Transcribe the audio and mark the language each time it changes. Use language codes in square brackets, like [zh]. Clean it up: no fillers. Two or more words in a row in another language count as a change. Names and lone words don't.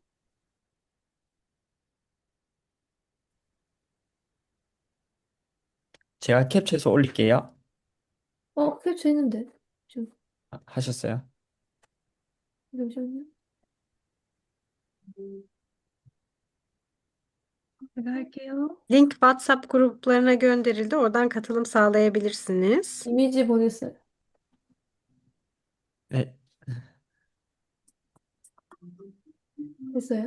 [ko] 제가 캡처해서 올릴게요. 캡처했는데. 좀, 하셨어요? 잠시만요. 제가 할게요. [tr] Link WhatsApp gruplarına gönderildi. Oradan katılım sağlayabilirsiniz. [ko] 이미지 보냈어요. 네. 했어요?